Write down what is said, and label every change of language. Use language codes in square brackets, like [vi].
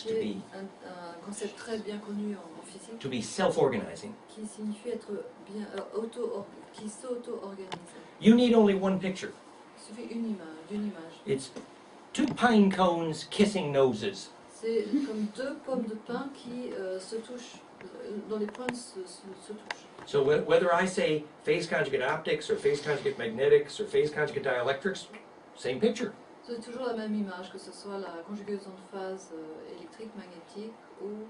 [fr] qui est un concept très bien connu en physique, [en] to be self-organizing, [fr] qui signifie être bien qui s'auto-organise. [en] you need only one picture. [fr] Il suffit d'une image. [en] It's two pine cones kissing noses. [fr] C'est comme deux pommes de pin qui se touchent, dont les pointes se touchent. [en] So whether I say phase conjugate optics or phase conjugate magnetics or phase conjugate dielectrics, same picture. [fr] C'est toujours la même image, que ce soit la conjugaison de phase électrique, magnétique ou